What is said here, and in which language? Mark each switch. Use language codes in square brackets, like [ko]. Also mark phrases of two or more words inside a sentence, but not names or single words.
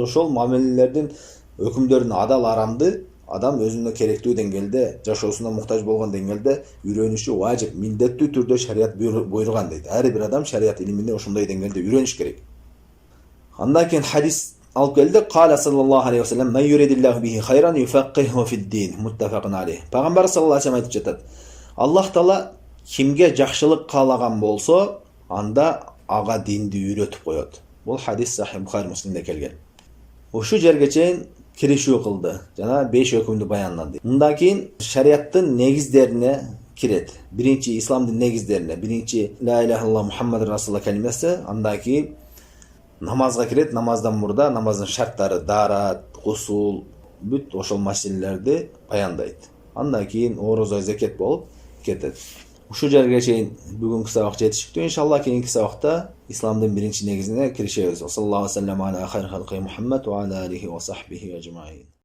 [ky] Ошол мамилелердин өкүмдөрүн адал арамды адам өзүнө керектүү деңгээлде, жашоосуна муктаж болгон деңгээлде үйрөнүшү важип, милдеттүү түрдө шариат буйруган дейт. Ар бир адам шариат илимине ошондой деңгээлде үйрөнүш керек. Андан кийин хадис алып келди. [ar] قال صلى الله عليه وسلم من يرد الله به خيرا يفقهه في الدين متفق عليه. [ky] Пайгамбар [ar] صلى الله عليه وسلم [ky] айтып жатат: Аллах Таала kimge жакшылык каалаган болсо, анда ага динди үйрөтүп коет. Бул хадис Сахih Bukhari Muslim'de келген. Ушул жерге чейин киришүү кылды. Жана 5 өкүмдү баяндады. Мындан кийин шариаттын негиздерине кирет. Биринчи исламдын негиздерине, биринчи [ar] لا إله إلا الله محمد رسول الله [ky] калимасы, андан кийин намазга кирет. Намаздан мурда намаздын шарттары, дарат, гусул, бүт ошол маселелерди баяндайт. Андан кийин орозо, закет болуп кетет. Ушул жерге чейин бүгүнкү сабак жетиштүү. Иншаллах кийинки сабакта исламдын биринчи негизине киришебиз. [ar] صلى الله عليه وسلم على خير خلقه محمد وعلى آله وصحبه أجمعين.